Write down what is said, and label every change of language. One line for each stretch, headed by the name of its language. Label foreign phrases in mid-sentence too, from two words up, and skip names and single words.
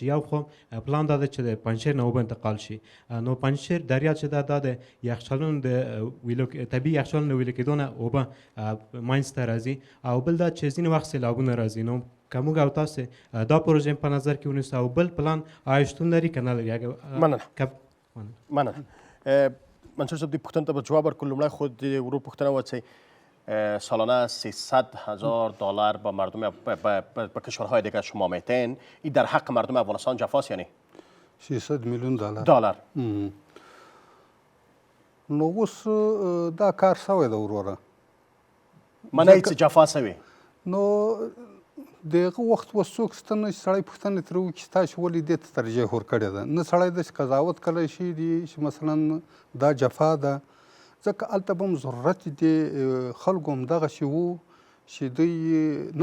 Pashto: یو خو پلان دا ده چې د پنجشیر نه اوبه انتقال شي. نو پنجشیر دریاب چې دا د یخچالونو د طبیعي یخچالونو د ویلې کېدو نه اوبه منځته راځي او بل دا چې ځینې وخت سیلابونه راځي. نو که موږ او تاسو دا پروژه په نظر کې ونیسو او بل پلان آیا شتون لري که نه لري؟ مننه. منصور صاحب دې پوښتنې ته به جواب ورکړو. لومړی خو د ورور پوښتنه وه چې
Persian: سالانه 300,000 دلار به مردم به کشورهای دیگر شما میتین این در حق مردم افغانستان جفاست یعنی 300 میلیون دلار.
Pashto: نو اوس دا کار سوی ده وروره منئ چې جفا سوې نو د هغه وخت اوس څوک شته نه چې سړی پوښتنه ترې وکړي چې تاسې ولې دې ته ترجیح ورکړې ده نه سړی داسې قضاوت کولی شي چې مثلا دا جفا ده ځکه هلته به هم ضرورت د خلکو همدغسې وو چې دوی